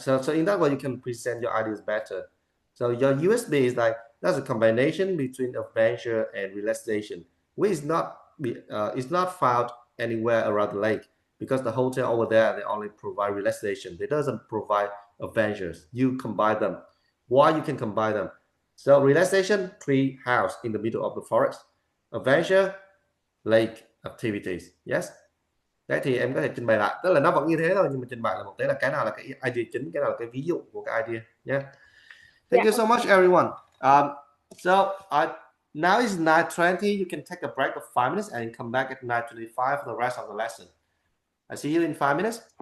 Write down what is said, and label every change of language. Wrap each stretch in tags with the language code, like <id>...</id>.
<en>So in that way, you can present your ideas better. So your USB is like that's a combination between adventure and relaxation, which is not found anywhere around the lake because the hotel over there they only provide relaxation. They doesn't provide adventures. You combine them. Why you can combine them? So relaxation, tree house in the middle of the forest. Adventure, lake activities. Yes.</en> <vi>Đấy thì em có thể trình bày lại, tức là nó vẫn như thế thôi nhưng mà trình bày là một cái nào là cái idea chính, cái nào là cái ví dụ của cái idea nhé.</vi> <en>Thank you so much everyone. So now it's 9:20. You can take a break of 5 minutes and come back at 9:25 for the rest of the lesson. I see you in 5 minutes.</en>